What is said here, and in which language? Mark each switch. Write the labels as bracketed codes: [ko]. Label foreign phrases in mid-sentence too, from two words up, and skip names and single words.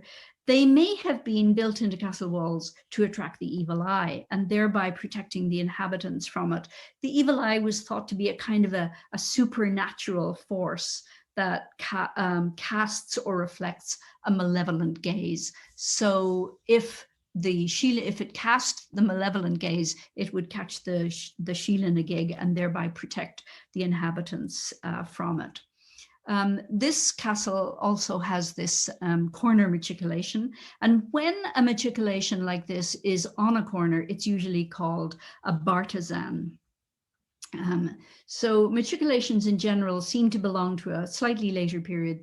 [en] They may have been built into castle walls to attract the evil eye and thereby protecting the inhabitants from it. The evil eye was thought to be a kind of a supernatural force that casts or reflects a malevolent gaze. So if it cast the malevolent gaze, it would catch the Síle na gig and thereby protect the inhabitants from it. This castle also has this corner matriculation, and when a matriculation like this is on a corner, it's usually called a bartizan. So matriculations in general seem to belong to a slightly later period.